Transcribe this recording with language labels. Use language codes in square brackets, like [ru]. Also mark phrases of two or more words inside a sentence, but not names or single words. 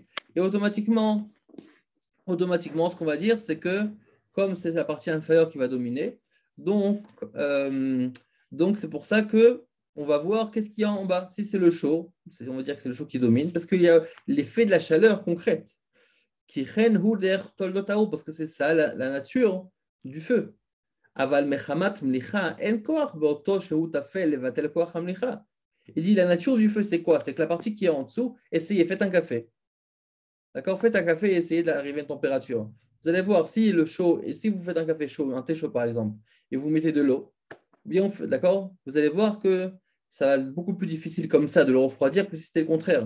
[fr] Et automatiquement, ce qu'on va dire, c'est que comme c'est la partie inférieure qui va dominer, donc, donc c'est pour ça que on va voir qu'est-ce qu'il y a en bas. Si c'est le chaud, on va dire que c'est le chaud qui domine, parce qu'il y a l'effet de la chaleur concrète, qui parce que c'est ça la nature du feu. [he] אבל מחמת מליחה אין כח באותו שהוא טפל לבטל כח המליחה. [fr] Il dit la nature du feu, c'est quoi? C'est que la partie qui est en dessous, faites un café. D'accord? Faites un café et essayez d'arriver à une température. Vous allez voir, si le chaud, et si vous faites un café chaud, un thé chaud par exemple, et vous mettez de l'eau, bien, d'accord? Vous allez voir que ça va être beaucoup plus difficile comme ça de le refroidir que si c'était le contraire.